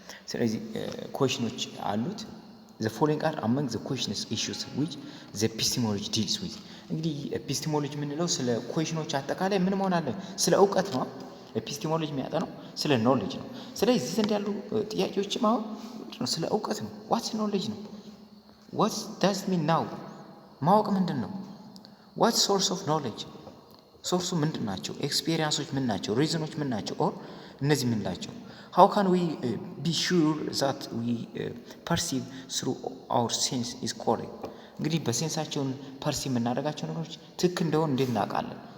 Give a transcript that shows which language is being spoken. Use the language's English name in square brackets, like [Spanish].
[Amharic] ስለዚህ ኩዌሽኖች አሉት። [English] the following are among the questions issues which the epistemology deals with። [Amharic] እንግዲህ ኤፒስቴሞሎጂ የምንለው ስለ ኩዌሽኖች አጠቃላይ ምን መሆን አለ? ስለ እውቀት ነው። ኤፒስቴሞሎጂ የሚያጠናው ስለ ኖሌጅ ነው። ስለዚህ እዚህ ዘንድ ያሉ ጥያቄዎችም አሁን ስለ እውቀት ነው። [English] ዋትስ ኖሌጅ [Amharic] ነው? [English] what does it mean now፣ [Amharic] ማወቅ ምንድን ነው? [English] what source of knowledge፣ [Amharic] ሶርሱ ምንድን ናቸው? ኤክስፔሪንሶች ምን ናቸው? ሪዝኖች ምን ናቸው? ኦር እነዚህ ምን ናቸው? [English] how can we be sure that we perceive through our sense is correct። [Amharic] እንግዲህ በሴንሳቸውን ፐርሲቭ የምናደርጋቸው ነገሮች ትክክል እንደሆኑ እንዴት እናውቃለን?